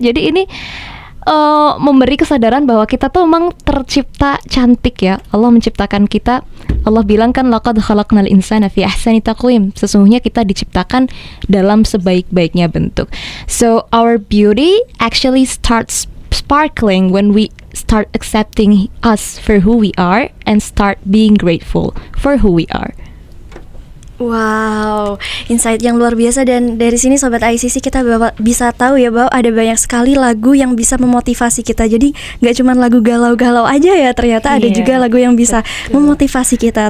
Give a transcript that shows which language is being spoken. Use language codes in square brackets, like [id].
[id] Jadi ini memberi kesadaran bahwa kita tuh memang tercipta cantik ya. Allah menciptakan kita. Allah bilang kan [ar] laqad khalaqnal insana fi ahsani taqwim. [id] Sesungguhnya kita diciptakan dalam sebaik-baiknya bentuk. [en] So our beauty actually starts sparkling when we start accepting us for who we are and start being grateful for who we are. [id] Wow, insight yang luar biasa. Dan dari sini Sobat ICC kita bisa tahu ya bahwa ada banyak sekali lagu yang bisa memotivasi kita. Jadi gak cuma lagu galau-galau aja ya, ternyata ada juga lagu yang bisa memotivasi kita.